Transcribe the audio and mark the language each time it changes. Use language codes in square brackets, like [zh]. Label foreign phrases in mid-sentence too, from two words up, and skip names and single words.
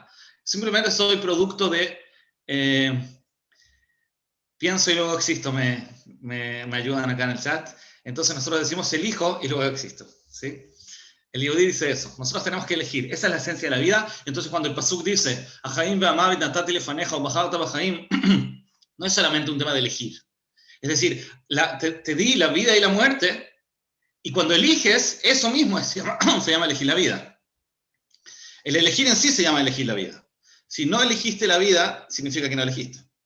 [es] Simplemente soy producto de... pienso y luego existo, me ayudan acá en el chat. Entonces nosotros decimos elijo y luego existo. ¿Sí? El Yehudí dice eso. Nosotros tenemos que elegir. Esa es la esencia de la vida. Entonces cuando el pasuk dice [he] החיים והמות נתתי לפניך ובחרת בחיים, [es] no es solamente un tema de elegir. Es decir, te di la vida y la muerte, y cuando eliges, eso mismo se llama elegir la vida. El elegir en sí se llama elegir la vida. Si no elegiste la vida, significa que no elegiste.